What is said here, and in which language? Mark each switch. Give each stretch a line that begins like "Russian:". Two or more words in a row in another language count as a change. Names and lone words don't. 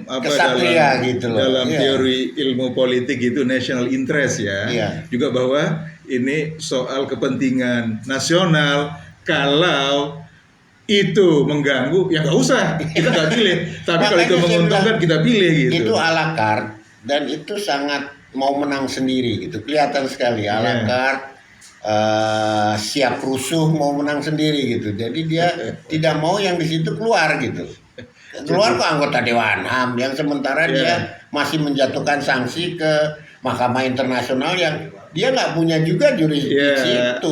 Indonesian: kesatria gitu loh. Dalam teori ilmu politik itu
English: national interest
Indonesian: juga bahwa ini soal kepentingan nasional. Kalau itu mengganggu ya nggak usah, kita nggak pilih. Tapi kalau itu menguntungkan kita pilih gitu.
French: Itu à la carte,
Indonesian: dan itu sangat mau menang sendiri gitu, kelihatan sekali
French: à la carte,
Indonesian: siap rusuh mau menang sendiri gitu. Jadi dia tidak mau yang di situ keluar gitu. Keluar ke anggota Dewan HAM, yang sementara dia masih menjatuhkan sanksi ke Mahkamah Internasional yang dia nggak punya juga jurisdiksi itu.